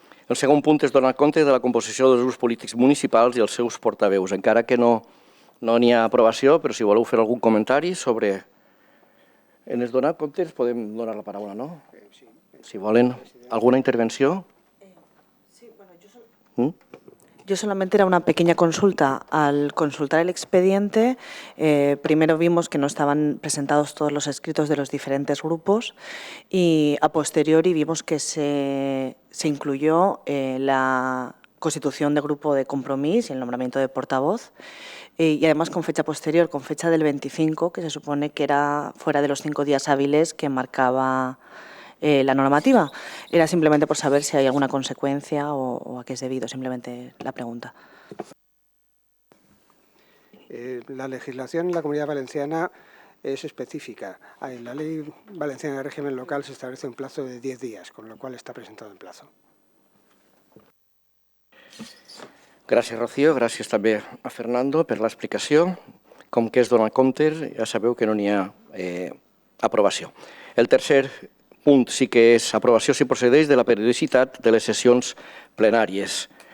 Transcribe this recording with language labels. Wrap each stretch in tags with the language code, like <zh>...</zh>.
<ca>El segon punt és donar compte de la composició dels grups polítics municipals i els seus portaveus. Encara que no n'hi ha aprovació, però si voleu fer algun comentari sobre... En els donar comptes podem donar la paraula, no? Si volen alguna intervenció.</ca> <es>Yo solamente era una pequeña consulta. Al consultar el expediente, primero vimos que no estaban presentados todos los escritos de los diferentes grupos y a posteriori vimos que se incluyó la constitución de grupo de Compromís y el nombramiento de portavoz. Y además con fecha posterior, con fecha del 25, que se supone que era fuera de los 5 días hábiles que marcaba la normativa. Era simplemente por saber si hay alguna consecuencia o a qué es debido, simplemente la pregunta. La legislación en la Comunidad Valenciana es específica. En la Ley Valenciana de Régimen Local se establece un plazo de 10 días, con lo cual está presentado en plazo.</es> <ca>Gràcies, Rocío. Gràcies també a Fernando per l'explicació. Com que es dona compte, ja sabeu que no n'hi ha aprovació. El tercer punt sí que és aprovació, si procedeix, de la periodicitat de les sessions plenàries.</ca>